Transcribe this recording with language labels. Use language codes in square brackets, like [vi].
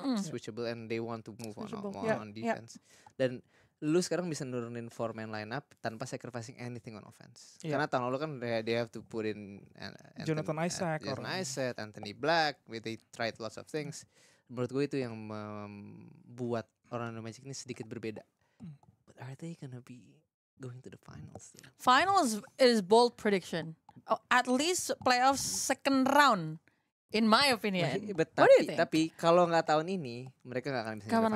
[en] Switchable and they want to move on defense. [id] Dan lu sekarang bisa nurunin 4-man lineup tanpa [en] sacrificing anything on offense. [id] Karena tahun lalu kan [en] they have to put in Jonathan Isaac, Anthony Black, they tried lots of things. [id] Menurut gue itu yang membuat Orlando Magic ini sedikit berbeda. [en] But are they gonna be going to the finals? Finals is bold prediction. At least playoffs second round. In my opinion. What do you think? [id] Tapi kalau nggak tahun ini, mereka nggak akan bisa ke finals.